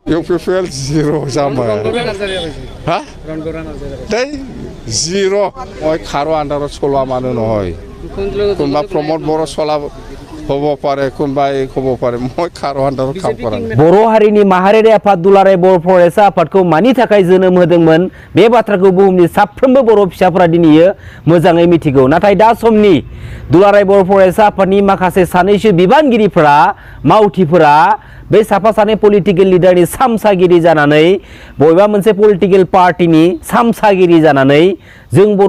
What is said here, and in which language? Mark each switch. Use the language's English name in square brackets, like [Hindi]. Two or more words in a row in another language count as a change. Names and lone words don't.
[Assamese] UPPL zero [Bodo] जाबाय हा दै [Assamese] zero মই খাৰো আন্ডাৰত চলোৱা মানুহ নহয় কোনবা প্ৰমোদ বৰ চলা হ'ব পাৰে কোনবা হ'ব পাৰে মই খাৰো আন্ডাৰত কাম কৰা [Bodo] बर' हारिनि माहारियारि आफाद दुलाराय बर' फरायसा आफादखौ मानि थाखाय जोनोम होदोंमोन बे बाथ्राखौ बुहुमनि साफ्रोमबो बर' फिसाफोरा दिनैयो मोजाङै मिथिगौ नाथाय दा समनि दुलाराय बर' फरायसा आफादनि माखासे सानैसो बिबानगिरिफोरा मावथिफोरा बे साफा सानै [English] political leader [Bodo] सामसागिरि जानानै बबेबा मोनसे [English] political party [Bodo] सामसागिरि जानानै जों बर'